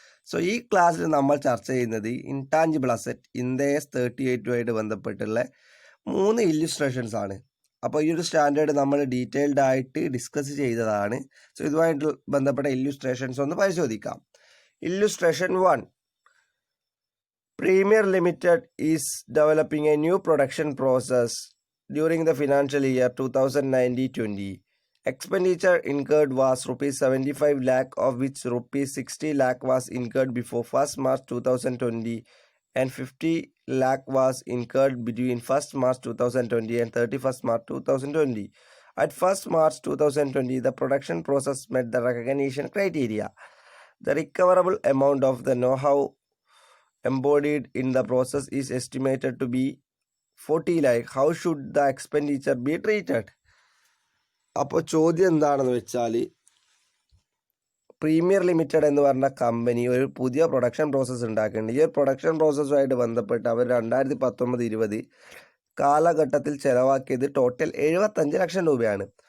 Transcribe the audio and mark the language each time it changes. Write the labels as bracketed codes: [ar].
[ml] So ഈ ക്ലാസ്സിൽ നമ്മൾ ചർച്ച ചെയ്യുന്നത് ഇൻടാഞ്ചിബിൾ അസറ്റ് IND-AS 38 ബന്ധപ്പെട്ടുള്ള 3 ഇല്ലുസ്ട്രേഷൻസ് ആണ്. അപ്പോൾ ഈ ഒരു സ്റ്റാൻഡേർഡ് നമ്മൾ ഡീറ്റെയിൽഡ് ആയിട്ട് ഡിസ്കസ് ചെയ്തതാണ്. സോ ഇതുമായിട്ട് ബന്ധപ്പെട്ട ഇല്ലുസ്ട്രേഷൻസ് ഒന്ന് പരിശോധിക്കാം. [en] Illustration 1. Premier Limited is developing a new production process during the financial year 2019-20. Expenditure incurred was rupees 75 lakh, of which rupees 60 lakh was incurred before 1st March 2020 and 50 lakh was incurred between 1st March 2020 and 31st March 2020. At 1st March 2020, the production process met the recognition criteria. The recoverable amount of the know-how embodied in the process is estimated to be 40 lakh. How should the expenditure be treated? [ml] അപ്പോൾ ചോദ്യം എന്താണെന്ന് വെച്ചാൽ, premier limited എന്ന് പറഞ്ഞ company ഒരു പുതിയ production process ഉണ്ടാക്കുന്നുണ്ട്. ഈ ഒരു പ്രൊഡക്ഷൻ പ്രോസസ്സുമായിട്ട് ബന്ധപ്പെട്ട് അവർ 2019-20 കാലഘട്ടത്തിൽ ചെലവാക്കിയത് ടോട്ടൽ 75 ലക്ഷം രൂപയാണ്.